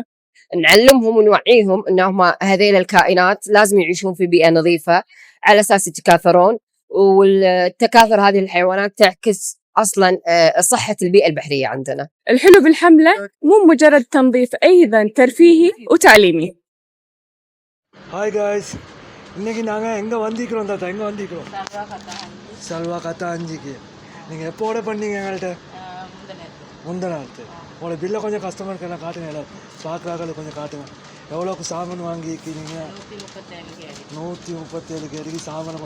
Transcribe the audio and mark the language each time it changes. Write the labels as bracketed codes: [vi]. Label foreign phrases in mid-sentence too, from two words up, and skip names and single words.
[ar] نعلمهم ونوعيهم أنهم هذيل الكائنات لازم يعيشون في بيئة نظيفة على أساس يتكاثرون، والتكاثر هذه الحيوانات تعكس أصلاً صحة البيئة البحرية عندنا. الحلو بالحملة مو مجرد تنظيف، أيضاً ترفيهي وتعليمي. [en] Hi guys, [ta] இன்னைக்கு நாங்கள் எங்கே வந்திக்கிறோம் தாத்தா? எங்கே வந்திக்கிறோம்? சல்வா கத்தாஞ்சிக்கு. நீங்கள் எப்போ ஆர்டர் பண்ணீங்க எங்கள்கிட்ட? முந்தின நாள். உங்களோட பில்லை கொஞ்சம் கஸ்டமருக்கு எல்லாம் காட்டுங்க, எல்லாம் பார்க்குறாங்க கொஞ்சம் காட்டுங்க. எவ்வளோக்கு சாமான் வாங்கிக்கிறீங்க? 137 கேடிக்கு சாமான்.